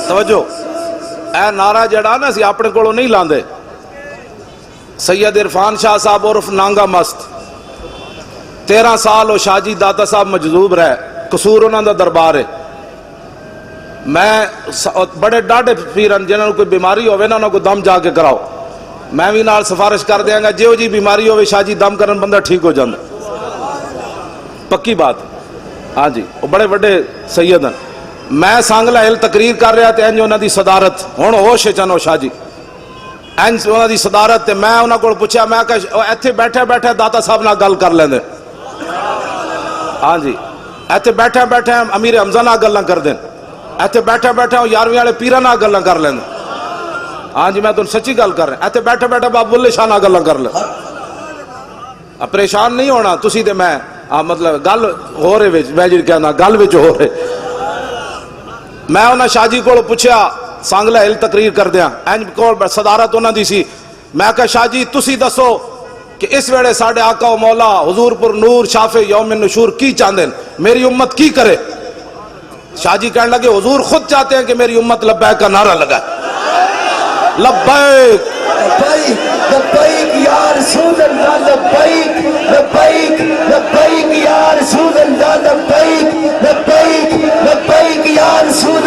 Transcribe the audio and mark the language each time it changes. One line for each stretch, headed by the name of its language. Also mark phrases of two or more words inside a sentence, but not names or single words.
Punjabi: توجہ, اے نعرہ جڑا نا سی اپنے کولوں نہیں لاندے. سید عرفان شاہ صاحب عرف نانگا مست 13 سال وہ شاہ جی داتا صاحب مجذوب رہے, قصور انہاں دا دربار ہے. میں بڑے ڈاڈے پیرن جنہاں کوئی بیماری ہوئے نا انہاں کو دم جا کے کراؤ, میں بھی نال سفارش کر دیاں گا جیو جی بیماری ہوئے شاہ جی دم کرن بندہ ٹھیک ہو جاندے, پکی بات. ہاں جی وہ بڑے بڑے سید ہیں. میں سانگلہ ہل تقریر کر رہا تے انج انہاں دی صدارت ہن ہوش چنو شاہ جی انج انہاں دی صدارت تے میں انہاں کول پوچھا, میں کہ ایتھے بیٹھے بیٹھے داتا صاحب نال گل کر لیندے. ہاں جی ایتھے بیٹھے بیٹھے امیر حمزہ نال گلاں کر دین, ایتھے بیٹھے بیٹھے 11ویں والے پیراں نال گلاں کر لیندے. ہاں جی میں تانوں سچی گل کر رہا, ایتھے بیٹھے بیٹھے بابا بلے شاہ نال گلاں کر لیں. پریشان نہیں ہونا تسی تے میں, مطلب گل ہو رہے وچ میں جی کہنا گل وچ ہو رہے. میں انہاں شاہ جی کول پوچھیا سانگلہ ہل تقریر کر دیاں, انج کول صدارت انہاں دی سی. میں کہا شاہ جی تسی دسو کہ اس ویلے ساڈے آقا و مولا حضور پر نور شافع یوم النشور کی چاہندے, میری امت کی کرے؟
Urdu: شاہ جی کہنے لگے حضور خود چاہتے ہیں کہ میری امت لبیک کا نعرہ لگائے.
Arabic: لبیک لبیک لبیک یا رسول اللہ لبیک لبیک لبیک یا رسول اللہ لبیک لبیک لبیک یا رسول